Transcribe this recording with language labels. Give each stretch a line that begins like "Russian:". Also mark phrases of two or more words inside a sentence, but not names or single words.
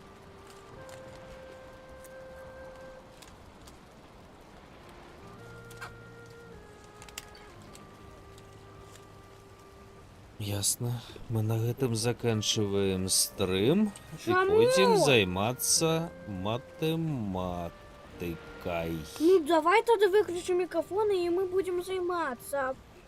Russian: Ясно.
Belarusian: Мы на гэтым заканчиваем стрым і Чаму? пойдзем займацца матэматыкай.
Russian: Ну давай тогда выключим микрофоны и мы будем заниматься.